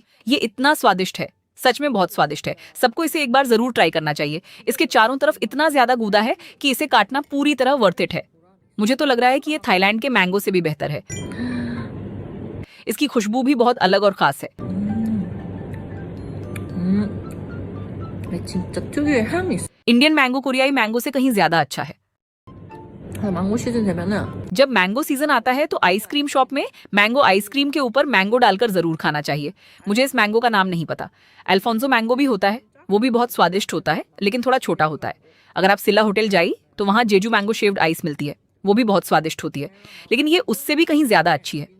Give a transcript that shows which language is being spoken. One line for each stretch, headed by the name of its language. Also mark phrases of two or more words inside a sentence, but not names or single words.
Hindi: ये इतना स्वादिष्ट है, सच में बहुत स्वादिष्ट है। सबको इसे एक बार जरूर ट्राई करना चाहिए। इसके चारों तरफ इतना ज्यादा गूदा है कि इसे काटना पूरी तरह
English: worth it
Hindi: है। मुझे तो लग रहा है कि ये थाईलैंड के मैंगो से भी बेहतर है। इसकी खुशबू भी बहुत अलग और खास है।
Korean: 진짜 특유의 향이 있어.
English: Indian mango
Hindi: कोरियाई मैंगो से कहीं ज्यादा अच्छा है।
Korean: 망고 시즌 되면은
Hindi: जब
English: mango season
Hindi: आता है तो
English: ice cream shop
Hindi: में
English: mango ice cream
Hindi: के ऊपर मैंगो डालकर जरूर खाना चाहिए। मुझे इस मैंगो का नाम नहीं पता। अल्फोंसो मैंगो भी होता है, वो भी बहुत स्वादिष्ट होता है, लेकिन थोड़ा छोटा होता है। अगर आप सिला होटल जाइए तो वहाँ जेजू
English: mango shaved ice
Hindi: मिलती है, वो भी बहुत स्वादिष्ट होती है, लेकिन ये उससे भी कहीं ज्यादा अच्छी है।